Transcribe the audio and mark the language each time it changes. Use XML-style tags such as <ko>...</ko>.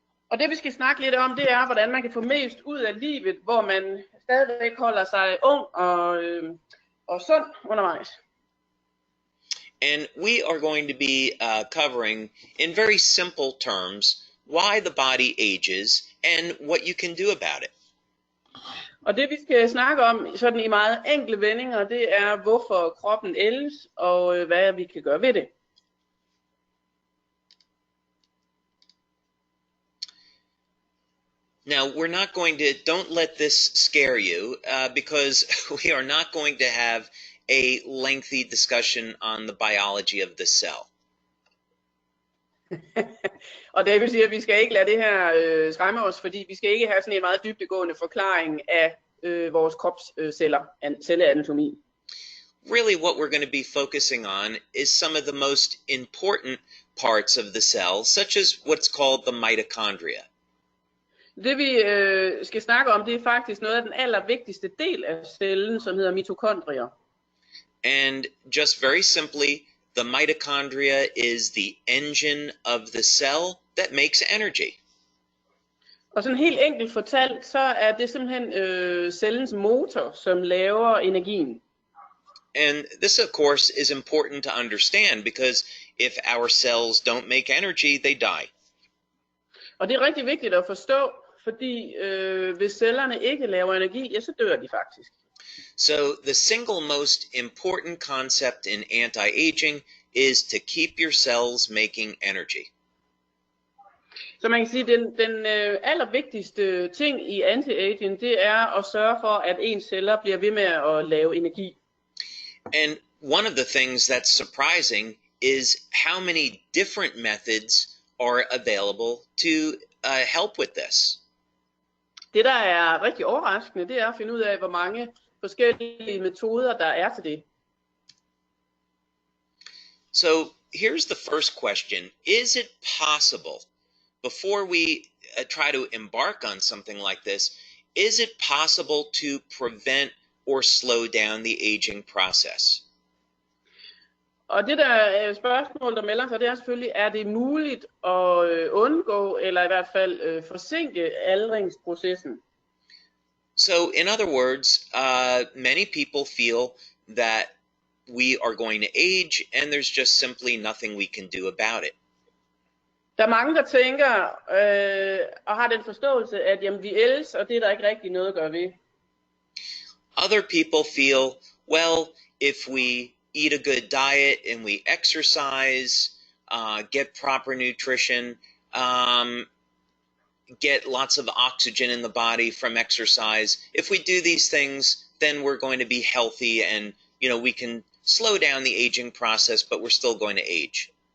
<da>Og det vi skal snakke lidt om, det er, hvordan man kan få mest ud af livet, hvor man stadigvæk holder sig ung og sund undervejs.</da> <en>And we are going to be covering, in very simple terms, why the body ages and what you can do about it.</en> <da>Og det vi skal snakke om sådan i meget enkle vendinger, det er hvorfor kroppen ældes og hvad vi kan gøre ved det.</da> <en>Now we're not going to, don't let this scare you because we are not going to have a lengthy discussion on the biology of the cell.</en> <da>Og det vil sige, at vi skal ikke lade det her skræmme os, fordi vi skal ikke have sådan en meget dybdegående forklaring af vores kropsceller, celleanatomi.</da> <en>Really what we're going to be focusing on is some of the most important parts of the cell, such as what's called the mitochondria.</en> <da>Det vi skal snakke om, det er faktisk noget af den allervigtigste del af cellen, som hedder mitokondrier.</da> <en>And just very simply, the mitochondria is the engine of the cell that makes energy.</en> <da>Og sådan helt enkelt fortalt, så er det simpelthen cellens motor, som laver energien.</da> <en>And this, of course, is important to understand because if our cells don't make energy, they die.</en> <da>Og det er rigtig vigtigt at forstå, fordi hvis cellerne ikke laver energi, ja, så dør de faktisk.</da> <en>So the single most important concept in anti-aging is to keep your cells making energy.</en> <da>Så man kan sige, at den allervigtigste ting i anti-aging, det er at sørge for, at ens celler bliver ved med at lave energi.</da> <en>And one of the things that's surprising is how many different methods are available to help with this.</en> <da>Det, der er rigtig overraskende, det er at finde ud af, hvor mange forskellige metoder, der er til det.</da> <en>So here's the first question. Is it possible, before we try to embark on something like this, is it possible to prevent or slow down the aging process?</en> <da>Og det der spørgsmål, der melder sig, det er selvfølgelig, er det muligt at undgå, eller i hvert fald forsinke aldringsprocessen?</da> <en>So in other words, many people feel that we are going to age and there's just simply nothing we can do about it.</en> <da>Der er mange, der tænker og har den forståelse, at jamen, vi ældes, og det er der ikke rigtig noget at gøre ved.</da> <en>Other people feel, well, if we eat a good diet and we exercise, get proper nutrition, get lots of oxygen in the body from exercise. If we do these things, then we're going to be healthy and, we can slow down the aging process, but we're still going to age.</en>